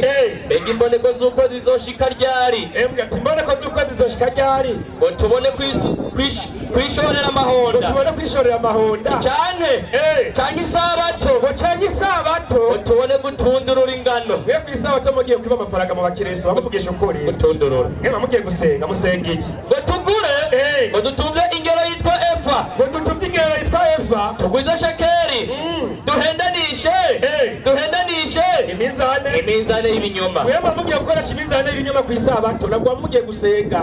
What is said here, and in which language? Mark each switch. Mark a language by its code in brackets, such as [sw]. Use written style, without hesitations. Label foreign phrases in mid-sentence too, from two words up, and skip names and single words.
[rn] mbega imboneko z'uko zizoshika ryari, mbwa ati mboneko z'uko zizoshika ryari ngo tubone kwishorera amahonda, tubone kwishorera amahonda canke isabato, ngo canke isabato ngo tubone gutundurura ingano. mwe ku isabato mugiye kwiba amafaranga mu bakirisu bamuvugisha ukuri. gutundurura Mwe mugiye gusenga musenga iki? ngo tugure ngo dutunze ingero yitwa efa, ngo dutuvye ingero yitwa Eva tugwize shekeri, duhendanishe iminzane y'ibinyoma. mwe mugiye gukoresha iminzane y'ibinyoma ku isabato, nabwo mugiye gusenga.